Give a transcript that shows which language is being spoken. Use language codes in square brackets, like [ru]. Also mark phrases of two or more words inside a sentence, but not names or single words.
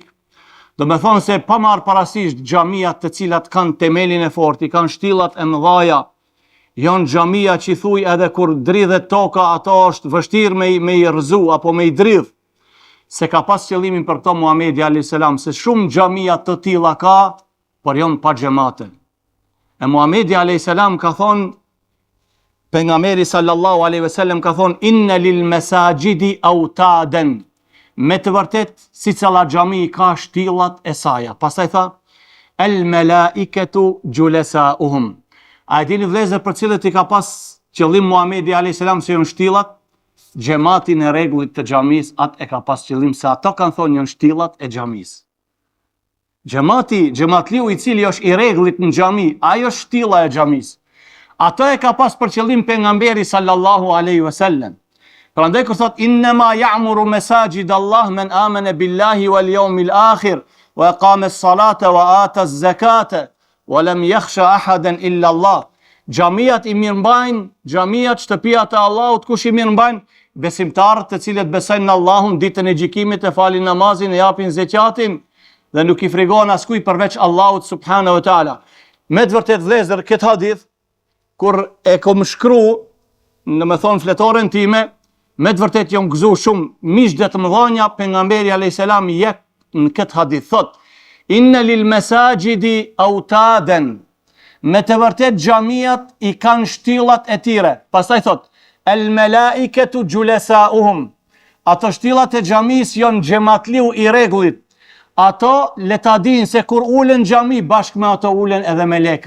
[sq] Do me thonë se pa marrë parasysh xhamiat të cilat kanë themelin e fortë, kanë shtyllat e mëdha, janë xhamia që thuj edhe kur dridhet toka, ato është vështirë me i rëzu apo me i dridh. Se ka pas qëllimin për këto Muhamedi a.s. se shumë xhamia të tilla ka, por janë pa xhamate. E Muhamedi a.s. ka thonë, pejgamberi [ar] صلى الله عليه وسلم [sq] ka thonë, [ar] إن للمساجد أوتادا. [sq] Me të vërtet, sicila xhami ka shtyllat e saj. Pastaj tha, [ar] الملائكة جلساؤهم. [sq] A e dini vëllezër për cilët i ka pas qëllim Muhamedi a.s. se janë shtyllat? Xhamatin e rregullit të xhamis, atë e ka pas qëllim se ato kanë thonë janë shtyllat e xhamis. Xhamatliu i cili është i rregullit në xhami, ajo është shtylla e xhamis. Ato e ka pas për qëllim pejgamberi [ar] صلى الله عليه وسلم. [sq] Prandaj kur thot [ar] إنما يعمر مساجد الله من آمن بالله واليوم الآخر وأقام الصلاة وآتى الزكاة ولم يخش أحدا إلا الله. [sq] Xhamiat i mirëmbajnë, xhamiat shtëpiat e Allahut, kush i mirëmbajnë? Besimtarët të cilët besojnë në Allahun, ditën e gjykimit, e falin namazin, e japin zekatin dhe nuk i frikojnë askuj përveç Allahut [ar] سبحانه وتعالى. [sq] Me të vërtet vëllezër, këtë hadith kur e kom shkru në me thonë fletoren time, me të vërtet janë gëzu shumë miqtë të mëdhenja. Pejgamberi [ar] عليه السلام [sq] jep në këtë hadith thot, [ar] إن للمساجد أوتادا. [sq] Me të vërtet xhamiat i kanë shtyllat e tyre. Pastaj thot, [ar] الملائكة جلساؤهم. [sq] Ato shtyllat e xhamis janë xhamatliu i rregullit. Ato le ta dinë se kur ulen xhami bashkë me ato ulen edhe melekët.